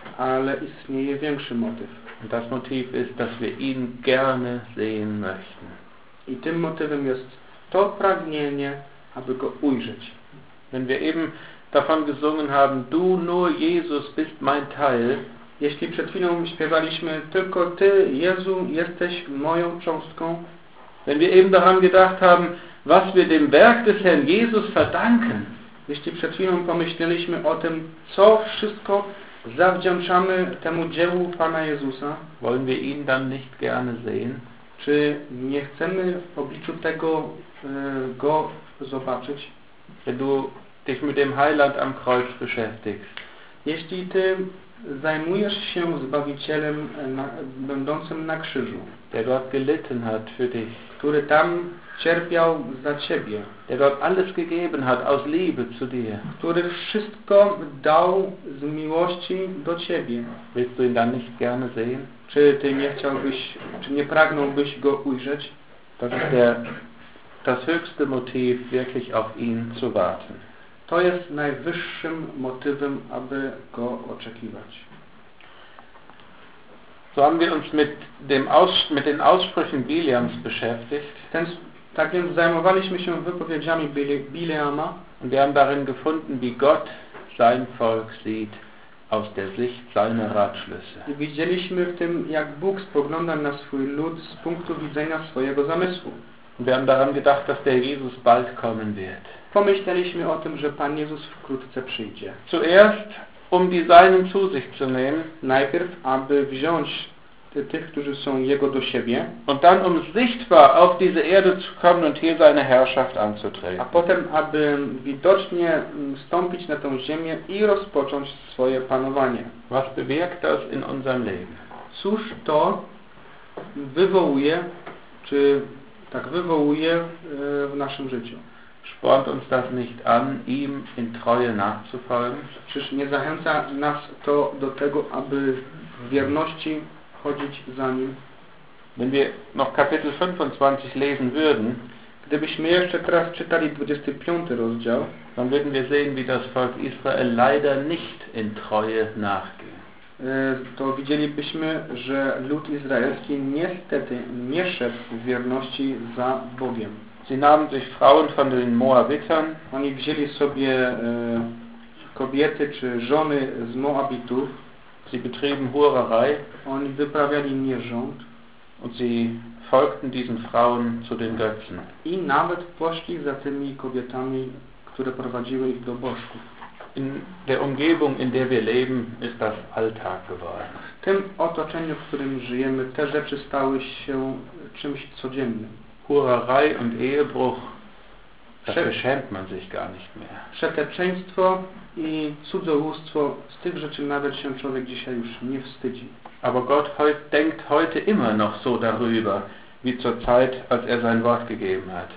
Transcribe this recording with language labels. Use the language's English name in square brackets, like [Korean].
[Polish] Ale istnieje większy motyw. [German] Und das Motiv ist, dass wir ihn gerne sehen möchten. [Polish] I tym motywem jest to pragnienie, aby go ujrzeć. [German] Wenn wir eben davon gesungen haben, du nur Jesus bist mein Teil. [Polish] Jeśli przed chwilą śpiewaliśmy, tylko Ty, Jezu, jesteś moją cząstką. [German] Wenn wir eben daran gedacht haben, was wir dem Werk des Herrn Jesus verdanken. [Polish] Jeśli przed chwilą pomyśleliśmy o tym, co wszystko zawdzięczamy temu dziełu Pana Jezusa. [German] Wollen wir ihn dann nicht gerne sehen? [Polish] Czy nie chcemy w obliczu tego go zobaczyć? [German] Wenn du dich mit dem Heiland am Kreuz beschäftigst. [Polish] Jeśli Ty zajmujesz się Zbawicielem będącym na krzyżu, [German] der dort gelitten hat für dich, [Polish] który tam cierpiał za Ciebie, [German] der dort alles gegeben hat aus Liebe zu dir, [Polish] który wszystko dał z miłości do Ciebie, [German] willst du ihn dann nicht gerne sehen? [Polish] Czy Ty nie chciałbyś, czy nie pragnąłbyś go ujrzeć? [German] Das ist das höchste Motiv, wirklich auf ihn zu warten. [Polish] To jest najwyższym motywem, aby go oczekiwać. [German] So haben wir uns mit dem den Aussprüchen Bileams beschäftigt. [Polish] Tak więc zajmowaliśmy się wypowiedziami Bileama. [German] Und wir haben darin gefunden, wie Gott sein Volk sieht aus der Sicht seiner Ratschlüsse. [Polish] I widzieliśmy w tym, jak Bóg spogląda na swój lud z punktu widzenia swojego zamysłu. [German] Und wir haben daran gedacht, dass der Jesus bald kommen wird. [Polish] Pomyśleliśmy o tym, że Pan Jezus wkrótce przyjdzie. [German] Zuerst, um die Seinen zu sich zu nehmen. [Polish] Najpierw, aby wziąć tych, którzy są Jego do siebie. [German] Und dann, um sichtbar auf diese Erde zu kommen und hier seine Herrschaft anzutreten. [Polish] A potem, aby widocznie stąpić na tą ziemię i rozpocząć swoje panowanie. [German] Was bewirkt das in unserem Leben? [Polish] Cóż to wywołuje, czy tak wywołuje w naszym życiu? [German] Spornt uns das nicht an, ihm in Treue nachzufolgen? [Polish] Czyż nie zachęca nas to do tego, aby w wierności chodzić za nim? [German] Wenn wir noch Kapitel 25 lesen würden, [Polish] gdybyśmy jeszcze teraz czytali 25 rozdział, [German] dann würden wir sehen, wie das Volk Israel leider nicht in Treue nachging. [Polish] To widzielibyśmy, że lud izraelski niestety nie szedł w wierności za Bogiem. [German] Sie nahmen sich Frauen von den Moabitern. [Polish] Oni wzięli sobie kobiety czy żony z Moabitów. [German] Sie betrieben Hurerei. [Polish] Oni wyprawiali nierząd. [German] Und sie folgten diesen Frauen zu den Götzen. [Polish] I nawet poszli za tymi kobietami, które prowadziły ich do bożków. [German] In der Umgebung, in der wir leben, ist das Alltag geworden. [Polish] W tym otoczeniu, w którym żyjemy, te rzeczy stały się czymś codziennym. [German] Hurerei und Ehebruch, da beschämt man sich gar nicht mehr. [Polish] Przeteczeństwo i cudzołóstwo, z tych rzeczy nawet się człowiek dzisiaj już nie wstydzi. [German] Aber Gott denkt heute immer noch so darüber, wie zur Zeit, als er sein Wort gegeben hat.